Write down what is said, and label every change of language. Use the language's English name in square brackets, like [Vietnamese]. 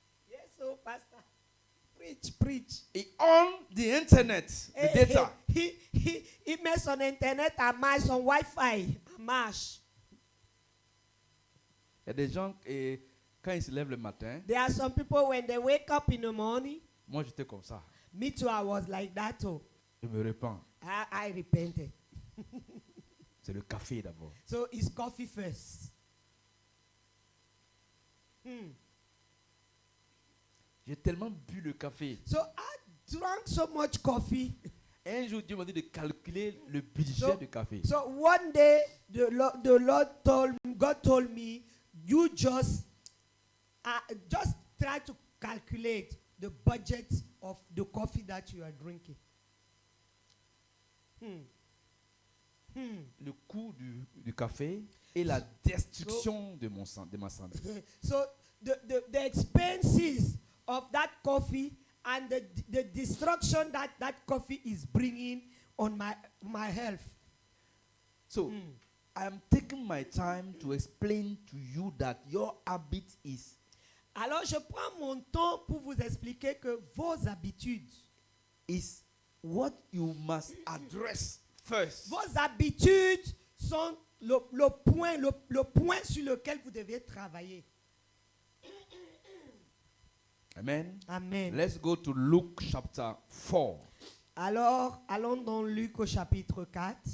[English] Yes, oh, pastor. Preach. he on the internet, the data. [French] Il met son internet à marche, son Wi-Fi à marche. Il y a des gens, quand ils se lèvent le matin, [English] There are some people when they wake up in the morning. [French] moi j'étais comme ça. [English] Me too, I was like that too. [French] Je me répands. [English] I repented. [French] C'est le café d'abord. [English] So it's coffee first. [French] J'ai tellement bu le café. [English] So I drank so much coffee. [French] Et un jour, Dieu m'a dit de calculer le budget du café. [English] So one day, God told me, you just try to calculate the budget of the coffee that you are drinking. [French] Le coût du café et la destruction de ma santé. [English] So the expenses of that coffee and the destruction that coffee is bringing on my health. So, I am taking my time to explain to you that your habit is [French] Alors je prends mon temps pour vous expliquer que vos habitudes, [English] what you must address first. [French] vos habitudes sont le point sur lequel vous devez travailler. [English] Amen. Amen. Let's go to Luke chapter 4, [French] Alors, allons dans Luc au chapitre 4,